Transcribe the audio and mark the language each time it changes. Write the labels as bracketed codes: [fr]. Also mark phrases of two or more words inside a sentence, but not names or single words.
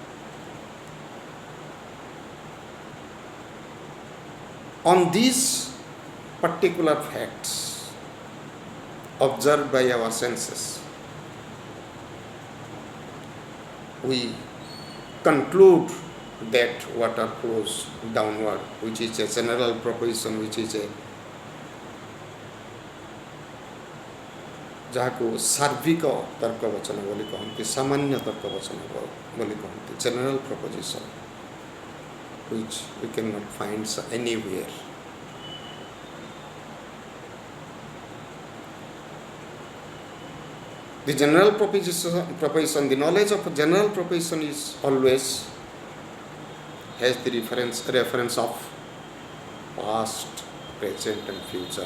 [en] On these particular facts observed by our senses, we conclude that water flows downward, which is a general proposition, which is a [or] ଯାହାକୁ ସାର୍ବିକ ତର୍କ ବଚନ ବୋଲି କହନ୍ତି, ସାମାନ୍ୟ ତର୍କ ବଚନ ବୋଲି କହନ୍ତି, [en] general proposition, which we cannot find anywhere. The general proposition, the knowledge of a general proposition is always has the reference of past, present and future.